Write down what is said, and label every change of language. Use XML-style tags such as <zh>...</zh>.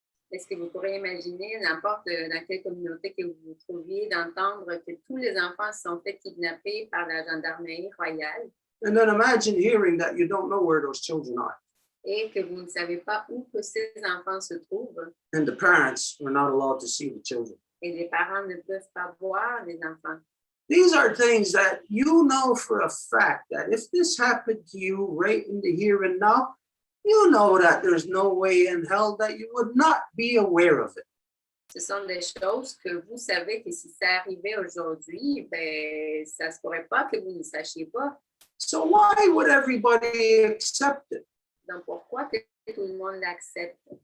<fr>Est-ce que vous pourrez imaginer, n'importe dans quelle communauté que vous vous trouviez, d'entendre que tous les enfants se sont fait kidnapper par la gendarmerie royale</fr> <en>And then imagine hearing that you don't know where those children are.</en> <fr>et que vous ne savez pas où que ces enfants se trouvent</fr> <en>And the parents were not allowed to see the children.</en> <fr>et les parents ne peuvent pas voir les enfants.</fr> <en>These are things that you know for a fact that if this happened to you right in the here and now, you know that there's no way in hell that you would not be aware of it.</en> <fr>Ce sont des choses que vous savez que si ça arrivait aujourd'hui, ben, ça ne se pourrait pas que vous ne sachiez pas.</fr> <en>So why would everybody accept it?</en> <fr>Donc, pourquoi que tout le monde l'accepte?</fr>